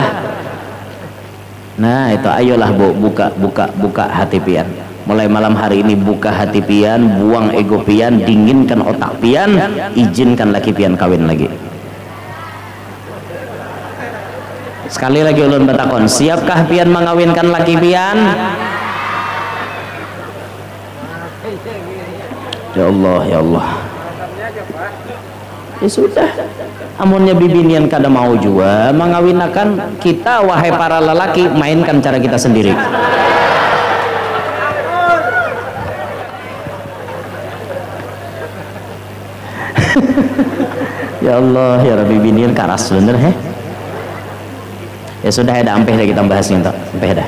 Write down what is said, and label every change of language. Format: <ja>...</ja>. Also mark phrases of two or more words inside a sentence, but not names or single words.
<bjn>Nah itu ayolah Bu, buka hati pian. Mulai malam hari ini buka hati pian, buang ego pian, dinginkan otak pian, izinkan laki pian kawin lagi. Sekali lagi ulun bertakon, siapkah pian mengawinkan laki pian?</bjn> <ar>يا الله، يا الله.</ar> <bjn>Ya sudah, amunnya bibinian kada mau juga mengawinkan kita, wahai para lelaki, mainkan cara kita sendiri.</bjn> <ar>يا الله، يا رب,</ar> <bjn>bibinian karas bener he. Ya sudah ada ampeh dah kita bahas nih ampeh dah.</bjn>